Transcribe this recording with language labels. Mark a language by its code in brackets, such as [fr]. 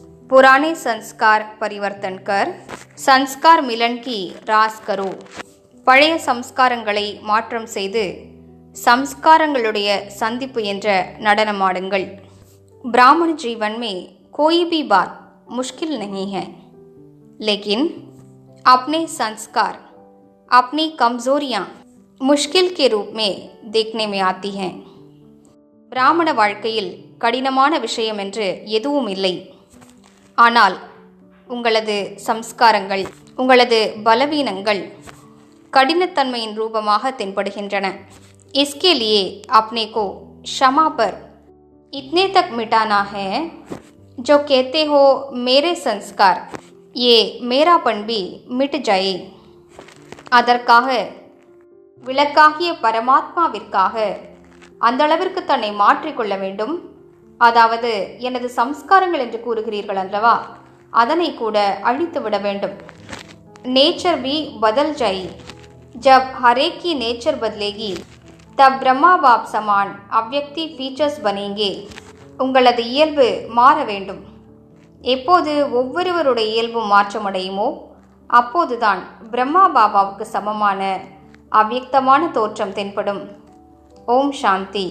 [hi] पुराने संस्कार परिवर्तन कर संस्कार मिलन की रास करो। [ta] பழைய சம்ஸ்காரங்களை மாற்றம் செய்து சம்ஸ்காரங்களுடைய சந்திப்பு என்ற நடனமாடுங்கள்। [hi] ब्राह्मण जीवन में कोई भी बात मुश्किल नहीं है, लेकिन अपने संस्कार अपनी कमजोरियां मुश्किल के रूप में देखने में आती हैं। [ta] பிராமண வாழ்க்கையில் கடினமான விஷயம் என்று எதுவும் இல்லை, ஆனால் உங்களது சம்ஸ்காரங்கள் உங்களது பலவீனங்கள் கடினத்தன்மையின் ரூபமாக தென்படுகின்றன। [hi] इसके लिए अपने को क्षमा पर इतने तक मिटाना है जो कहते हो मेरे संस्कार ये मेरापन भी मिट जाए। [ta] அதற்காக விளக்காகிய பரமாத்மாவிற்காக அந்த அளவிற்கு தன்னை மாற்றிக்கொள்ள வேண்டும்। அதாவது எனது சம்ஸ்காரங்கள் என்று கூறுகிறீர்கள் அல்லவா, அதனை கூட அழித்து விட வேண்டும்। [hi] नेचर भी बदल जाए, जब हरेक की नेचर बदलेगी तब ब्रह्मा बाप समान अव्यक्ति फीचर्स बनेंगे। [ta] உங்களது இயல்பு மாற வேண்டும்। எப்போது ஒவ்வொருவருடைய இயல்பும் மாற்றமடையுமோ அப்போதுதான் பிரம்மா பாபாவுக்கு சமமான அவ்யக்தமான தோற்றம் தென்படும்। ஓம் சாந்தி।